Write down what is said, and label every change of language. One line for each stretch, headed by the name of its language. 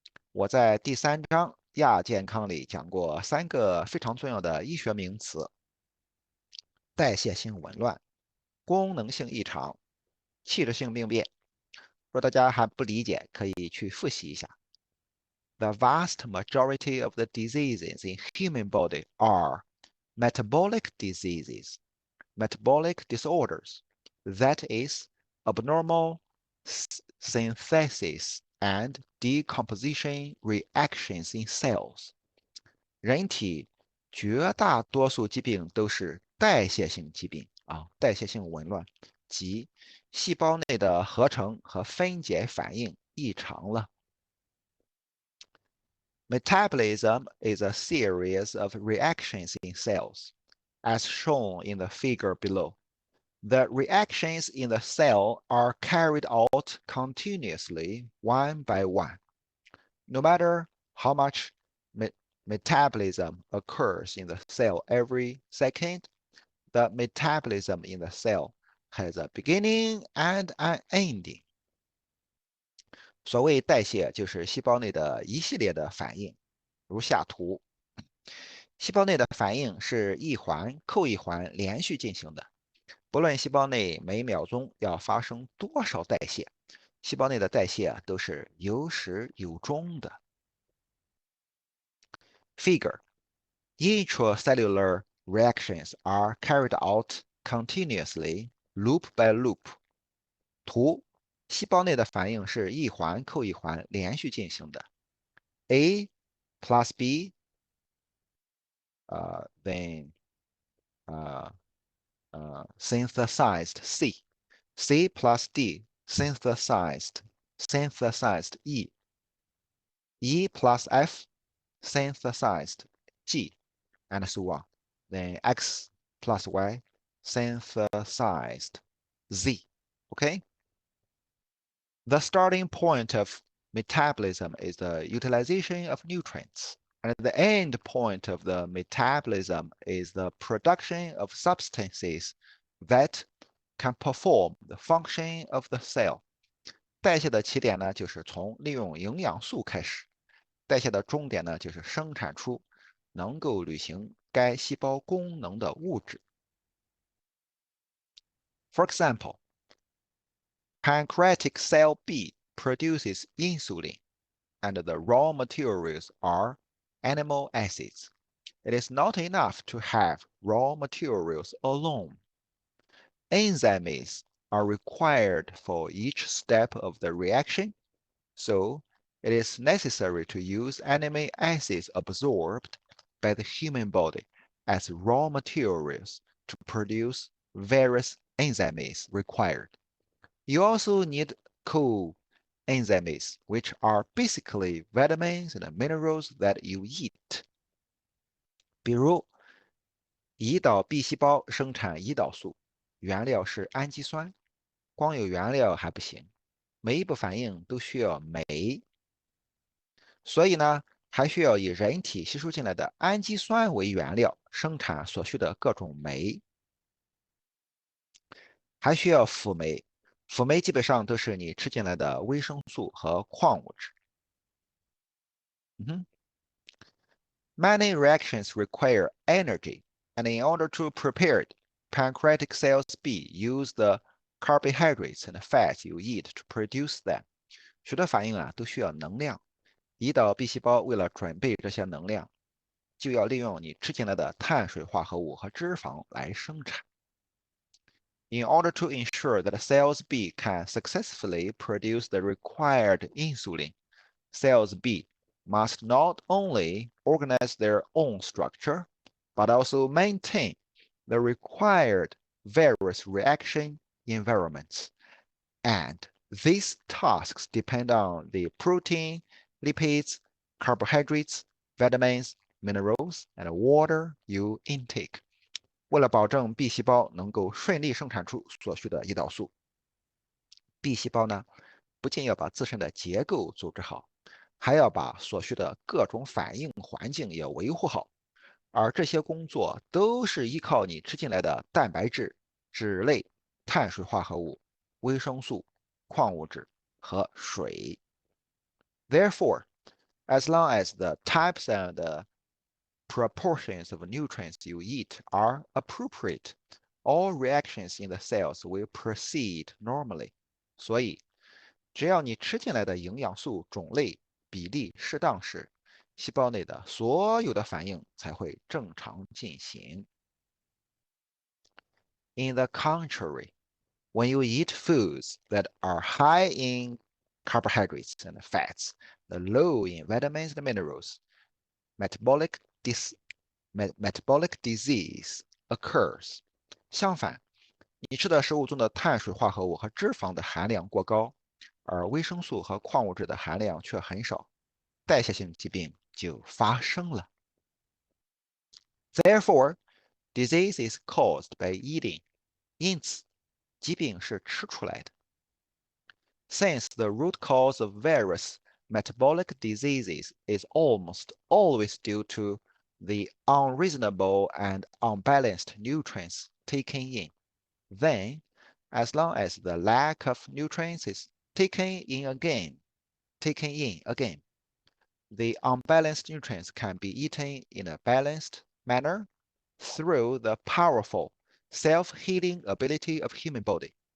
Chinese: 我在第3章亚健康里讲过3个非常重要的医学名词：代谢性紊乱、功能性异常、器质性病变如果大家还不理解，可以去复习一下。
English: The vast majority of the diseases in human body are metabolic diseases, metabolic disorders, that is, abnormal synthesis and decomposition reactions in cells.
Chinese: 人体绝大多数疾病都是代谢性疾病啊，代谢性紊乱，即细胞内的合成和分解反应异常了。
English: Metabolism is a series of reactions in cells, as shown in the figure below. The reactions in the cell are carried out continuously, one by one. No matter how much metabolism occurs in the cell every second, the metabolism in the cell has a beginning and an ending.
Chinese: 所谓代谢，就是细胞内的一系列的反应，如下图。细胞内的反应是一环扣一环连续进行的，不论细胞内每秒钟要发生多少代谢，细胞内的代谢都是有始有终的。
English: Figure: Intracellular reactions are carried out continuously, loop by loop.
Chinese: 图：细胞内的反应是一环扣一环连续进行的。
English: A plus B, then synthesized C. C plus D, synthesized E. E plus F, synthesized G, and so on. Then X plus Y, synthesized Z. Okay? The starting point of metabolism is the utilization of nutrients, and the end point of the metabolism is the production of substances that can perform the function of the cell.
Chinese: 代谢的起点呢，就是从利用营养素开始；代谢的终点呢，就是生产出能够履行该细胞功能的物质。
English: For example, pancreatic cell B produces insulin, and the raw materials are animal acids. It is not enough to have raw materials alone. Enzymes are required for each step of the reaction, so it is necessary to use amino acids absorbed by the human body as raw materials to produce various enzymes required. You also need coenzymes, which are basically vitamins and minerals that you eat.
Chinese: 比如，胰岛 B 细胞生产胰岛素，原料是氨基酸，光有原料还不行，每一步反应都需要酶，所以呢，还需要以人体吸收进来的氨基酸为原料，生产所需的各种酶，还需要辅酶。辅酶基本上都是你吃进来的维生素和矿物质。
English: Many reactions require energy, and in order to prepare it, pancreatic cells B use the carbohydrates and fats you eat to produce them.
Chinese: 许多反应啊都需要能量，胰岛 B 细胞为了准备这些能量，就要利用你吃进来的碳水化合物和脂肪来生产。
English: In order to ensure that cells B can successfully produce the required insulin, cells B must not only organize their own structure, but also maintain the required various reaction environments. And these tasks depend on the protein, lipids, carbohydrates, vitamins, minerals, and water you intake.
Chinese: 为了保证 B 细胞能够顺利生产出所需的胰岛素 ，B 细胞呢，不仅要把自身的结构组织好，还要把所需的各种反应环境也维护好，而这些工作都是依靠你吃进来的蛋白质、脂类、碳水化合物、维生素、矿物质和水。
English: Therefore, as long as the types and proportions of nutrients you eat are appropriate, all reactions in the cells will proceed normally.
Chinese: 所以，只要你吃进来的营养素种类比例适当时，细胞内的所有的反应才会正常进行。
English: In the contrary, when you eat foods that are high in carbohydrates and fats, low in vitamins and minerals, metabolic disease occurs.
Chinese: 相反，你吃的食物中的碳水化合物和脂肪的含量过高，而维生素和矿物质的含量却很少，代谢性疾病就发生了。
English: Therefore, disease is caused by eating.
Chinese: 因此，疾病是吃出来的。
English: Since the root cause of various metabolic diseases is almost always due to the unreasonable and unbalanced nutrients taken in, then, as long as the lack of nutrients is taken in again, the unbalanced nutrients can be eaten in a balanced manner through the powerful self-healing ability of human body.